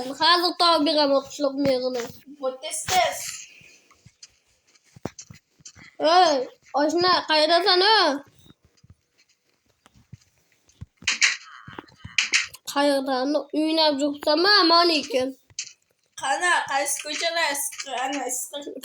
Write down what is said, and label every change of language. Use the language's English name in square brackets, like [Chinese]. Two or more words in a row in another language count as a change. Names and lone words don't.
[Uzbek] Hozir topib beraman qishloq merini. [English] What is this? [Uzbek] Ey, oshna, qaydasan o? Qayerdan? Uynab yuribsanmi, amon ekan? Qana, qaysi ko'chada? Ana, isqirtdi.